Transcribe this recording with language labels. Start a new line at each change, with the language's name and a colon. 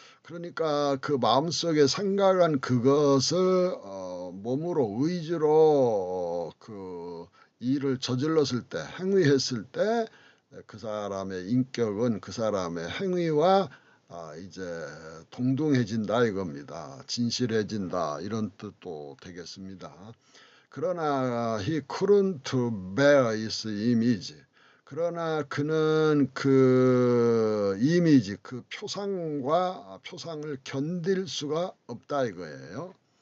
Korean: 그러니까 그 마음속에 생각한 그것을 몸으로 의지로 그 일을 저질렀을 때, 행위했을 때 그 사람의 인격은 그 사람의 행위와 이제 동등해진다 이겁니다. 진실해진다 이런 뜻도 되겠습니다. 그러나
English: he couldn't bear his image.
Korean: 그러나 그는 그 이미지, 그 표상을 견딜 수가 없다 이거예요.